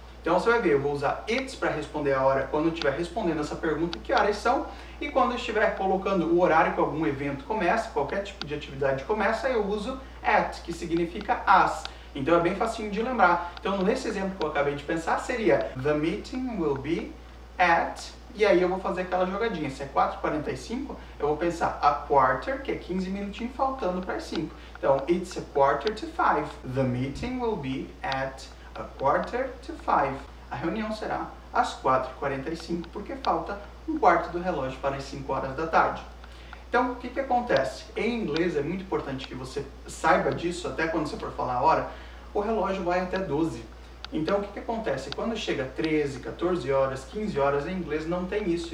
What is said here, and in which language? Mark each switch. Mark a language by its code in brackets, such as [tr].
[pt] Então você vai ver, eu vou usar it's para responder a hora quando eu estiver respondendo essa pergunta, que horas são, e quando eu estiver colocando o horário que algum evento começa, qualquer tipo de atividade começa, eu uso at, que significa as. Então é bem facinho de lembrar. Então nesse exemplo que eu acabei de pensar seria [en] the meeting will be at, [pt] e aí eu vou fazer aquela jogadinha. Se é 4:45, eu vou pensar [en] a quarter, [pt] que é 15 minutinhos faltando para as 5. [en] Então it's a quarter to 5. The meeting will be at a quarter to 5. [pt] A reunião será às 4:45, porque falta um quarto do relógio para as 5 horas da tarde. Então, o que acontece? Em inglês é muito importante que você saiba disso, até quando você for falar a hora, o relógio vai até 12. Então, o que acontece? Quando chega 13, 14 horas, 15 horas, em inglês não tem isso.